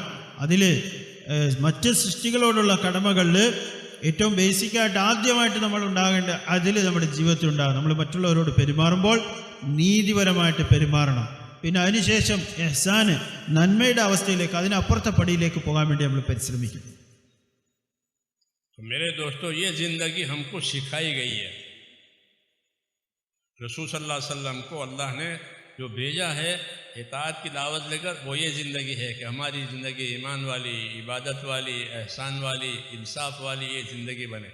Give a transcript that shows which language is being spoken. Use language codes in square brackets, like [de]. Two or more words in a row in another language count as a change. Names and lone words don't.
[ml] അതിൽ മറ്റ് സൃഷ്ടികളോടുള്ള കടമകളിൽ ഏറ്റവും ബേസിക്കായിട്ട് ആദ്യമായിട്ട് നമ്മൾ ഉണ്ടാകേണ്ട അതിൽ നമ്മുടെ ജീവിതത്തിൽ ഉണ്ടാകും. നമ്മൾ മറ്റുള്ളവരോട് പെരുമാറുമ്പോൾ നീതിപരമായിട്ട് പെരുമാറണം. പിന്നെ അതിനുശേഷം ഇഹ്സാന്, നന്മയുടെ അവസ്ഥയിലേക്ക്, അതിനപ്പുറത്തെ പടിയിലേക്ക് പോകാൻ വേണ്ടി നമ്മൾ പരിശ്രമിക്കും. [ur] تو میرے دوستو یہ زندگی ہم کو سکھائی گئی ہے. رسول [ar] صلی اللہ علیہ وسلم [ur] کو اللہ نے جو بھیجا ہے اطاعت کی دعوت لے کر، وہ یہ زندگی ہے کہ ہماری زندگی ایمان والی، عبادت والی، احسان والی، انصاف والی یہ زندگی بنے.